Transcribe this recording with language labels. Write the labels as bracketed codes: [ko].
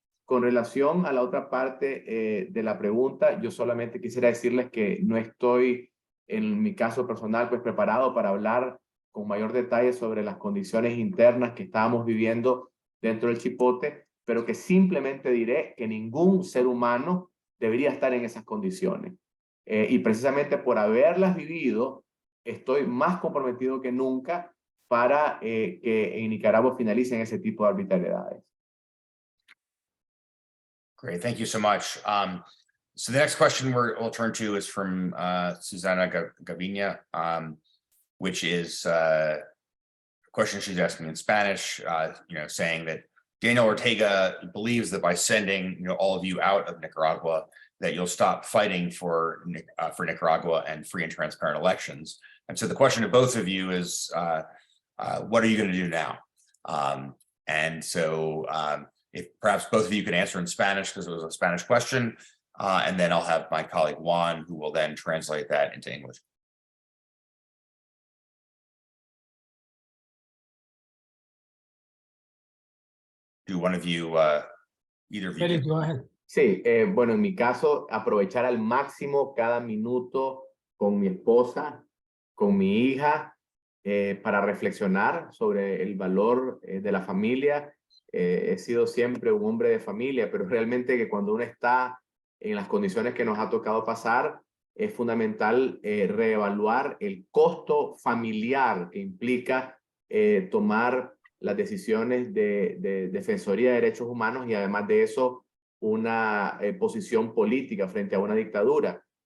[es] Con relación a la otra parte de la pregunta, yo solamente quisiera decirles que no estoy, en mi caso personal, pues preparado para hablar con mayor detalle sobre las condiciones internas que estábamos viviendo dentro del Chipote, pero que simplemente diré que ningún ser humano debería estar en esas condiciones. Y precisamente por haberlas vivido, estoy más comprometido que nunca para que en Nicaragua finalicen ese tipo de arbitrariedades. [en] Great, thank you so much. So the next question we'll turn to is from Susana Gavinia, which is a question she's asking in Spanish, saying that Daniel Ortega believes that by sending all of you out of Nicaragua, that you'll stop fighting for Nicaragua and free and transparent elections. And so the question to both of you is, what are you going to do now? And so if perhaps both of you can answer in Spanish, because it was a Spanish question, and then I'll have my colleague Juan, who will then translate that into English. Do one of you, either of you. Félix, go ahead. [es] Sí, bueno, en mi caso, aprovechar al máximo cada minuto con mi esposa, con mi hija, para reflexionar sobre el valor de la familia. He sido siempre un hombre de familia, pero realmente que cuando uno está en las condiciones que nos ha tocado pasar, es fundamental reevaluar el costo familiar que implica tomar las decisiones de Defensoría de Derechos Humanos y además de eso una posición política frente a una dictadura.